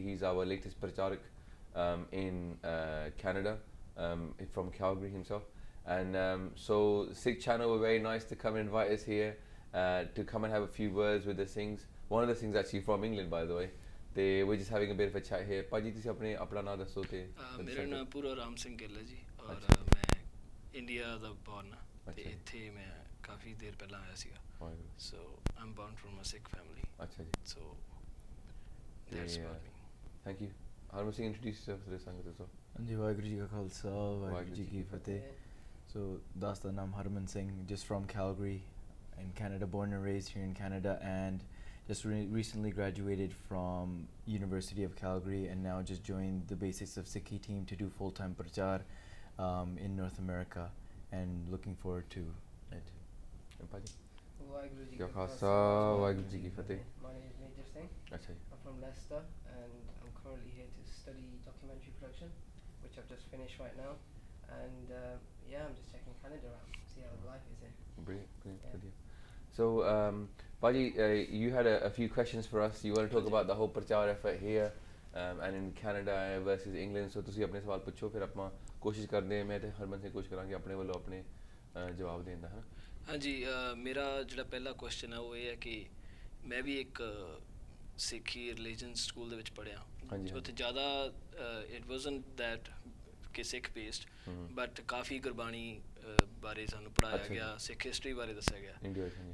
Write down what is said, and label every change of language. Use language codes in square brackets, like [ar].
[en] He's our latest pracharak in Canada, from Calgary himself. And so Sikh channel were very nice to come and invite us here to come and have a few words with the Singhs. One of the Singhs actually from England, by the way. ਤੇ we're just having a bit of a chat here. [pa] ਭਾਜੀ ਤੁਸੀਂ ਆਪਣਾ ਨਾਮ ਦੱਸੋ ਤੇ ਮੇਰਾ ਨਾਮ ਪੂਰਾ ਰਾਮ ਸਿੰਘ ਗਿੱਲ ਹੈ ਜੀ ਔਰ ਮੈਂ ਇੰਡੀਆ ਦਾ ਬੌਰਨ ਹਾਂ ਤੇ ਇੱਥੇ ਮੈਂ ਕਾਫੀ ਦੇਰ ਪਹਿਲਾਂ ਆਇਆ ਸੀਗਾ [en] So I'm born from a Sikh family. [pa] ਅੱਛਾ ਜੀ. [en] So that's about me. Thank you. Harman Singh introduce yourself to the sangat ਦੱਸੋ. [pa] ਹਾਂਜੀ ਵਾਹਿਗੁਰੂ ਜੀ ਕਾ ਖਾਲਸਾ ਵਾਹਿਗੁਰੂ ਜੀ ਕੀ ਫਤਿਹ. ਸੋ ਦਾਸ ਦਾ ਨਾਮ [en] Harman Singh, just from Calgary in Canada, born and raised here in Canada, and just recently graduated from University of Calgary and now just joined the Basics of Sikhi team to do full-time prachar in North America and looking forward to it. [pa] Waiguru ji ka khasa waiguru ji ki fateh. [en] My name is Major Singh. [pa] Achha. [en] I'm from Leicester and I'm currently here to study documentary production, which I've just finished right now. And yeah, I'm just checking Canada out, see how life is here. Brilliant. So Baji, you had a few questions for us. You want to talk about the whole prachar effort here and in Canada versus England. [pa] So ਤੁਸੀਂ ਆਪਣੇ ਸਵਾਲ ਪੁੱਛੋ, ਫਿਰ ਆਪਾਂ ਕੋਸ਼ਿਸ਼ ਕਰਦੇ ਹਾਂ, ਮੈਂ ਤੇ ਹਰਮਨ ਸਿੰਘ ਕੋਸ਼ਿਸ਼ ਕਰਾਂਗੇ ਆਪਣੇ ਵੱਲੋਂ ਆਪਣੇ ਜਵਾਬ ਦੇਣ ਦਾ. ਹੈ ਹਾਂਜੀ. ਮੇਰਾ ਜਿਹੜਾ ਪਹਿਲਾ ਕੁਐਸਚਨ ਹੈ ਉਹ ਇਹ ਹੈ ਕਿ ਮੈਂ ਵੀ ਇੱਕ ਸਿੱਖੀ ਰਿਲੀਜਨ ਸਕੂਲ ਦੇ ਵਿੱਚ ਪੜ੍ਹਿਆ. ਉੱਥੇ ਜ਼ਿਆਦਾ [en] it wasn't that [pa] ਕਿ ਸਿੱਖ ਬੇਸਡ ਬਟ ਕਾਫੀ ਗੁਰਬਾਣੀ ਬਾਰੇ ਸਾਨੂੰ ਪੜ੍ਹਾਇਆ ਗਿਆ, ਸਿੱਖ ਹਿਸਟਰੀ ਬਾਰੇ ਦੱਸਿਆ ਗਿਆ.